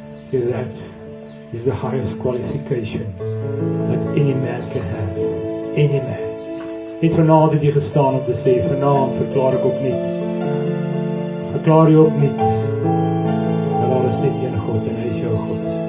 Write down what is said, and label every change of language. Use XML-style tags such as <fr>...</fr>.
<en>So that is the highest qualification that any man can have. Any man.</en> <af>Net vanaand het jy gestaan om te sê, vanaand verklaar ek opnuut. Verklaar jy opnuut. Daar is net een God en hy is jou God.</af>